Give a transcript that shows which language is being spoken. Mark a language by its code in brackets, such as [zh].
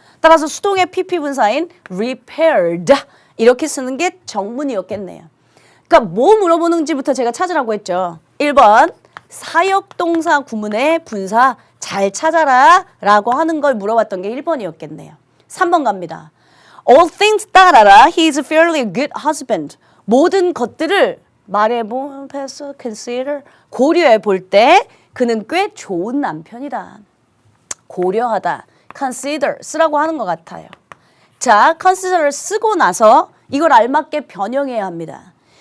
[ko] 따라서 수동의 pp 분사인 repaired 이렇게 쓰는 게 정문이었겠네요. 그러니까 뭐 물어보는지부터 제가 찾으라고 했죠. 1번 사역동사 구문의 분사 잘 찾아라 라고 하는 걸 물어봤던 게 1번이었겠네요. 3번 갑니다. [en] All things [ko] 따라라. [en] He is a fairly good husband. [ko] 모든 것들을 말해보, pass, consider, 고려해 볼 때 그는 꽤 좋은 남편이다. 고려하다. consider 쓰라고 하는 것 같아요. 자, consider를 쓰고 나서 이걸 알맞게 변형해야 합니다.